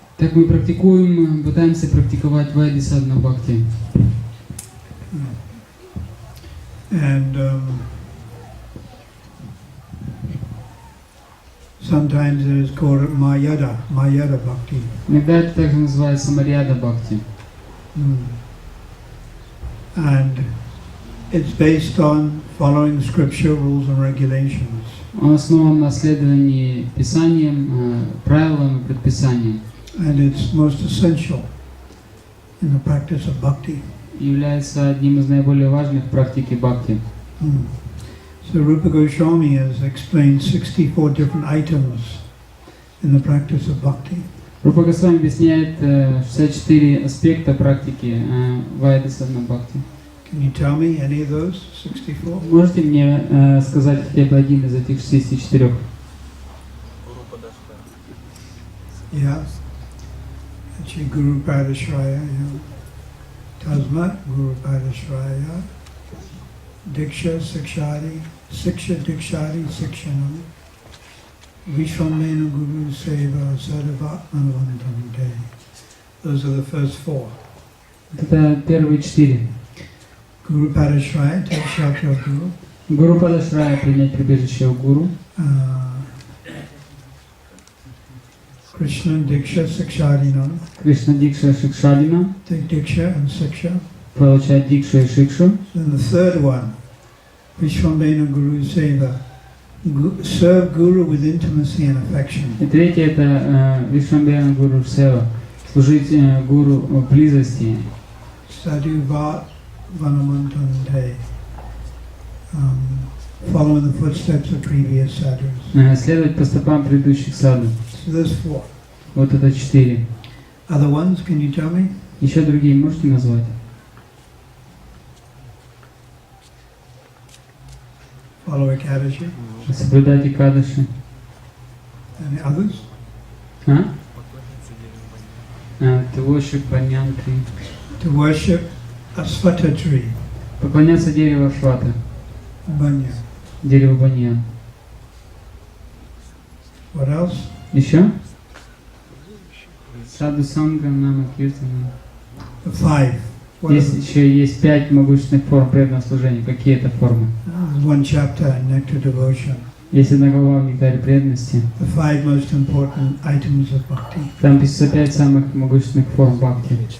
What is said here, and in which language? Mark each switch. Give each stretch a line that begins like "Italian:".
Russian: Так мы практикуем, пытаемся практиковать вайди садхана бхакти.
English: And sometimes it is called mayada bhakti.
Russian: Иногда это также называется марьяда бхакти.
English: And it's based on following scripture rules and regulations.
Russian: Он основан на следовании писаниям, правилам и предписаниям.
English: And it's most essential in the practice of bhakti.
Russian: Является одним из наиболее важных практики бхакти.
English: So Rupa Goswami has explained 64 different items in the practice of bhakti.
Russian: Рупа Госвами объясняет 64 аспекта практики вайди садхана бхакти.
English: Can you tell me any of those 64?
Russian: Можете мне сказать хотя бы один из этих 64?
English: Yeah. Actually,
Sanskrit: Guru Padashraya, Tasmat Guru Padashraya, Diksha Sikshari, Siksha Dikshari Sikshanam, Vishwamena Guru Seva Sadava Anuvantam Te.
English: Those are the first four.
Russian: Это первые 4.
English: Guru Padashraya, take shelter of Guru.
Russian: Гуру Падашрая, принять прибежище у Гуру.
Sanskrit: Krishna Diksha Siksharinam.
Russian: Кришна Дикша Шикшадина.
English: Take Diksha and Siksha.
Russian: Получать Дикшу и Шикшу.
English: Then the third one, Vishwambena Guru Seva. Serve Guru with intimacy and affection.
Russian: И третье это Вишвамбена Гуру Сева. Служить Гуру в близости.
Sanskrit: Sadhuvat Vanamantante.
English: Following the footsteps of previous sadhus.
Russian: Следовать по стопам предыдущих саду.
English: So there's 4.
Russian: Вот это 4.
English: Other ones, can you tell me?
Russian: Еще другие можете назвать?
English: Follow Ekadashi.
Russian: Соблюдать Экадаши.
English: Any others? To worship banyan tree. To worship Asvata tree.
Russian: Поклоняться дереву Ашвата.
English: Banya.
Russian: Дерево баньян.
English: What else?
Russian: Еще? Саду санга, нама киртана.
English: 5.
Russian: Еще есть 5 могущественных форм преданного служения. Какие это формы? There's one chapter in Nectar Devotion. Есть одна глава в Нектаре преданности. The 5 most important items of bhakti. Там пишется 5 самых могущественных форм бхакти.